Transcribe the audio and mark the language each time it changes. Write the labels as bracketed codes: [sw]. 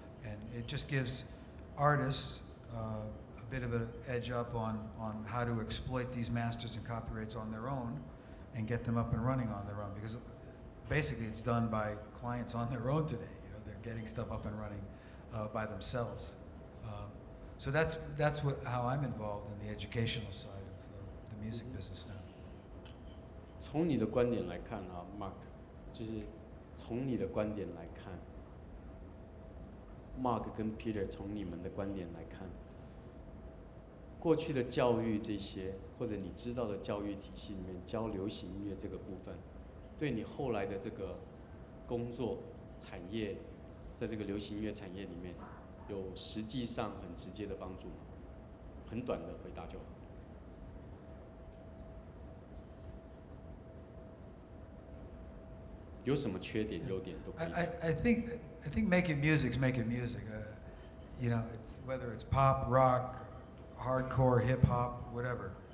[en] And it just gives artists a bit of an edge up on how to exploit these masters and copyrights on their own and get them up and running on their own. Because basically it's done by clients on their own today. You know, they're getting stuff up and running by themselves. So that's how I'm involved in the educational side of the music business now. [zh] 从你的观点来看啊 ，Mark， 就是从你的观点来看 ，Mark 跟 Peter 从你们的观点来看，过去的教育这些，或者你知道的教育体系里面教流行音乐这个部分，对你后来的这个工作产业，在这个流行音乐产业里面，有实际上很直接的帮助吗？很短的回答就好。有什么缺点、优点都可以讲。 [en] I think making music's making music. You know, it's, whether it's pop, rock, hardcore, hip hop, whatever.